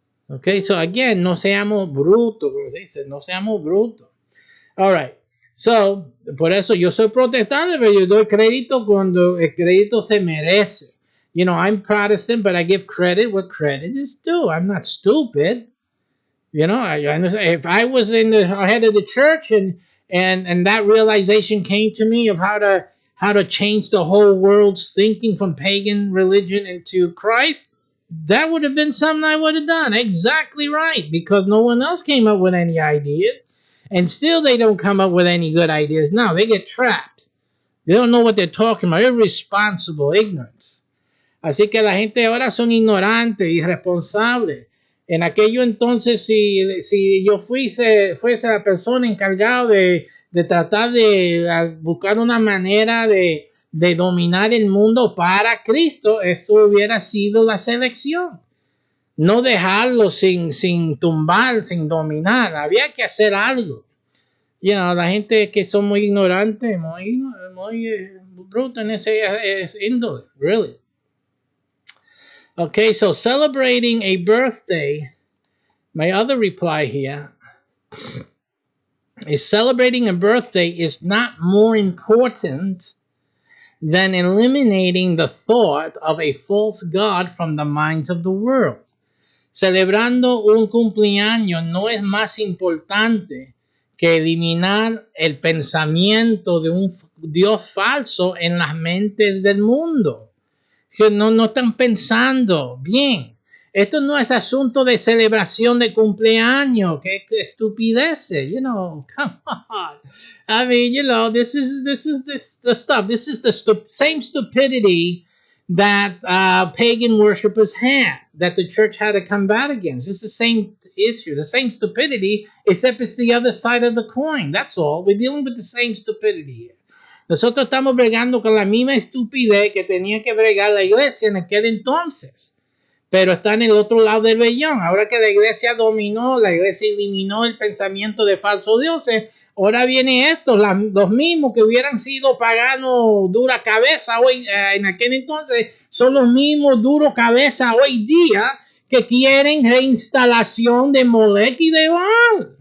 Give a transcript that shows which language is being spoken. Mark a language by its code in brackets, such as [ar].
[en] Okay, so again, [es] no seamos brutos, como se dice, no seamos brutos. [en] All right, so, [es] por eso yo soy protestante, pero yo doy crédito cuando el crédito se merece. [en] I'm Protestant, but I give credit where credit is due. I'm not stupid. If I was in the head of the church and that realization came to me of how to change the whole world's thinking from pagan religion into Christ, that would have been something I would have done. Exactly right, because no one else came up with any ideas, and still they don't come up with any good ideas. No, they get trapped. They don't know what they're talking about. Irresponsible ignorance. [es] Así que la gente ahora son ignorantes, irresponsables. En aquello entonces, si yo fuese la persona encargada de tratar de buscar una manera de dominar el mundo para Cristo, eso hubiera sido la selección. No dejarlo sin tumbar, sin dominar. Había que hacer algo. La gente que son muy ignorantes, muy bruto en ese índole, really. [en] Okay, so celebrating a birthday, my other reply here is celebrating a birthday is not more important than eliminating the thought of a false God from the minds of the world. [es] Celebrando un cumpleaños no es más importante que eliminar el pensamiento de un Dios falso en las mentes del mundo. Que no están pensando bien. Esto no es asunto de celebración de cumpleaños. Qué estupidez. [en] You know, come on. I mean, you know, this is the stuff. This is the same stupidity that pagan worshippers had, that the church had to combat against. It's the same issue, the same stupidity, except it's the other side of the coin. That's all. We're dealing with the same stupidity here. [es] Nosotros estamos bregando con la misma estupidez que tenía que bregar la iglesia en aquel entonces. Pero está en el otro lado del vellón. Ahora que la iglesia dominó, la iglesia eliminó el pensamiento de falsos dioses, ahora vienen estos, los mismos que hubieran sido paganos dura cabeza hoy, en aquel entonces, son los mismos duros cabeza hoy día que quieren reinstalación de Molech y de Baal.